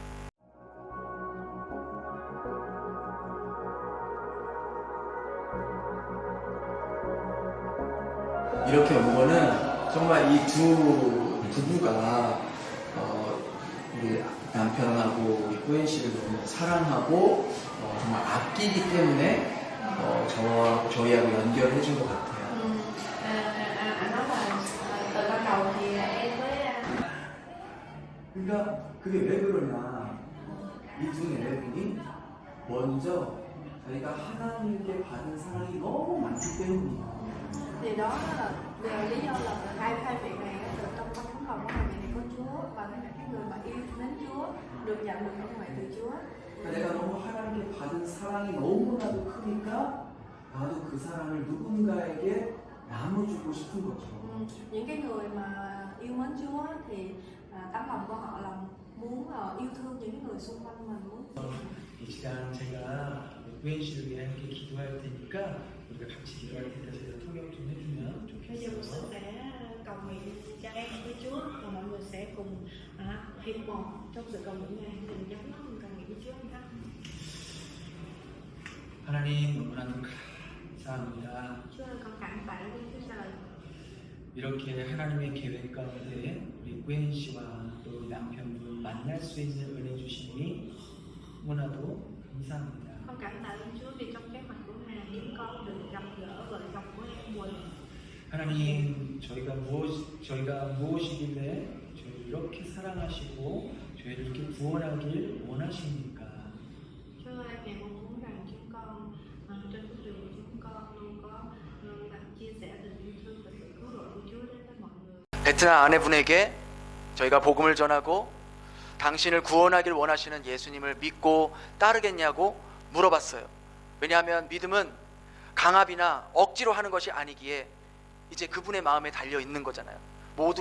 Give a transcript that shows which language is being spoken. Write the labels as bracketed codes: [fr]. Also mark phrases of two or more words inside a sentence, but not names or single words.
[ko] 이렇게 온 거는 정말 이 두 부부가 우리 남편하고 우리 꾸엔 씨를 너무 사랑하고 정말 아끼기 때문에 저희하고 연결해 준 것 같아요. 그러니까 그게 왜 그러냐, 이 두 내분이 먼저 저희가 하나님께 받은 사랑이 너무 많기 때문이에요. [vi] Thì đó là lý do là hai vị này từ trong tấm lòng của hai vị này có Chúa, và đây là cái người mà yêu mến Chúa, được nhận được ơn huệ từ Chúa. [ko] 내가 너무 하나님께 받은 사랑이 너무나도 크니까 나도 그 사랑을 누군가에게 나눠주고 싶은 거죠. [vi] Những cái người mà yêu mến Chúa thì tấm lòng của họ là muốn yêu thương những người xung quanh mình, muốn. [ko] 이 시간 제가 꾸엔 씨를 위해 함께 기도할 테니까 우리가 같이 기도할 테니까 제가 통역 좀 해주면 [vi] Bây giờ mình [ko] 좋겠어요. [vi] sẽ cầu nguyện cho em với Chúa, và mọi người sẽ cùng hiệp một trong sự cầu nguyện này. Mình nhắm mắt mình cầu nguyện với Chúa ha. [ko] 하나님 너무나도 감사합니다. [vi] Chúa ơi, con cảm tạ với Chúa Trời. [ko] 이렇게 하나님의 계획 가운데 우리 꾸엔 씨와 또 우리 남편분 만날 수 있는 은혜 주시니 너무나도 감사합니다. [vi] Con cảm tạ ơn Chúa vì trong kế hoạch của Ngài chúng con được gặp gỡ vợ chồng của em Quỳnh. [ko] 하나님 저희가 무엇이길래 저희를 이렇게 사랑하시고 저희를 이렇게 구원하길 원하십니까? [vi] Chúa ơi, Ngài mong muốn rằng chúng con trên con đường của chúng con luôn có chia sẻ tình yêu thương và sự cứu rỗi của Chúa đến với mọi người. [ko] 베트남 아내분에게 저희가 복음을 전하고 당신을 구원하길 원하시는 예수님을 믿고 따르겠냐고 물어봤어요. 왜냐하면 믿음은 강압이나 억지로 하는 것이 아니기에 이제 그분의 마음에 달려 있는 거잖아요.